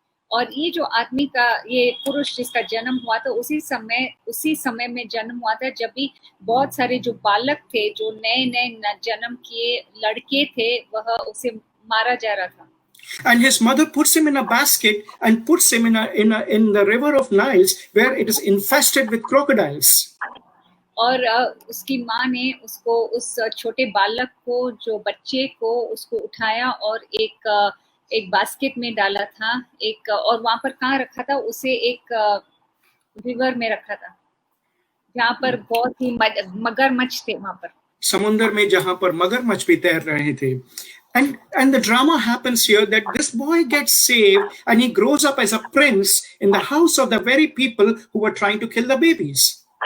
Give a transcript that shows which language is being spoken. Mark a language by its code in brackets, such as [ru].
[hi] और ये जो आदमी का ये पुरुष जिसका जन्म हुआ था उसी समय में जन्म हुआ था जब भी बहुत सारे जो बालक थे जो नए जन्म किए लड़के थे वह उसे मारा जा रहा था. [en] And his mother puts him in a basket and puts him in the river of Niles where it is infested with crocodiles. [hi] और उसकी माँ ने उसको उस छोटे बालक को जो बच्चे को उसको उठाया और एक बास्केट में डाला था और वहां पर कहाँ रखा था उसे एक रिवर में रखा था जहाँ पर बहुत ही मगरमच्छ थे वहां पर समुद्र में जहाँ पर मगरमच्छ भी तैर रहे थे. [en] And the drama happens here that this boy gets saved and he grows up as a prince in the house of the very people who were trying to kill the babies.